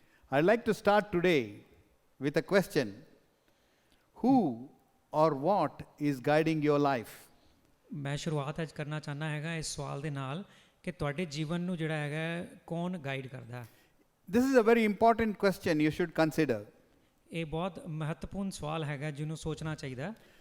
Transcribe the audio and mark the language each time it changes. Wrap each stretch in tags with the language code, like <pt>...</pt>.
<en>I'd like to start today with a question. Who or what is guiding your life?</en> <pa>ਮੈਂ ਸ਼ੁਰੂਆਤ ਅੱਜ ਕਰਨਾ ਚਾਹੁੰਦਾ ਹੈਗਾ ਇਸ ਸਵਾਲ ਦੇ ਨਾਲ ਕਿ ਤੁਹਾਡੇ ਜੀਵਨ ਨੂੰ ਜਿਹੜਾ ਹੈਗਾ ਕੌਣ ਗਾਈਡ ਕਰਦਾ ਹੈ।</pa> <en>This is a very important question you should consider.</en> <pa>ਇਹ ਬਹੁਤ ਮਹੱਤਵਪੂਰਨ ਸਵਾਲ ਹੈਗਾ ਜਿਹਨੂੰ ਸੋਚਣਾ ਚਾਹੀਦਾ ਹੈ।</pa>